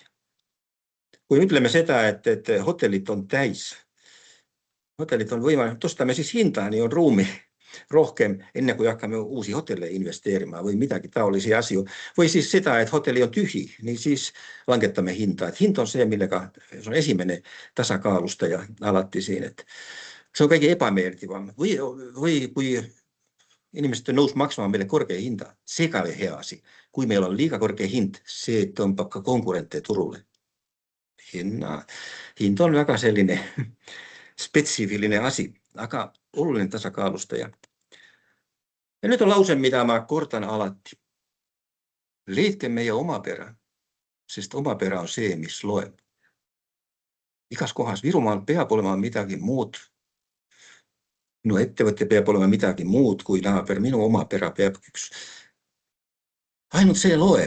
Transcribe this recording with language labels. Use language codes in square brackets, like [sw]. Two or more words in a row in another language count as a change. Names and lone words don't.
[et] Kui ütleme seda, et hotellit on täis, hotellit on võimalik, tõstame siis hinda, nii on ruumi rohkem, enne kui hakkame uusi hotelle investeerima või midagi taolisi asju. Või siis seda, et hotelli on tühi, nii siis langetame hinda. Et hind on see, millega se on esimene tasakaalustaja alati siin. Et se on kõige epämeeldivam. Või kui inimesed on nõus maksama [fi] meille korkea [et] hinda, see ka hea asi. Kui meil on liiga korkea hind, see tõmbab ka konkurente turule. Hind on väga selline spetsiifiline asi, aga oluline tasakaalustaja. [fi] Ja nyt on lause, mitä mä kortan alati. [et] Leidke meie omaperä, sest omaperä on see, mis loeb. Igas kohas Virumaal peab olema midagi muud. Minu ettevõte peab olema midagi muud kui naaber. Minu omaperä peab üks. Ainult see loeb.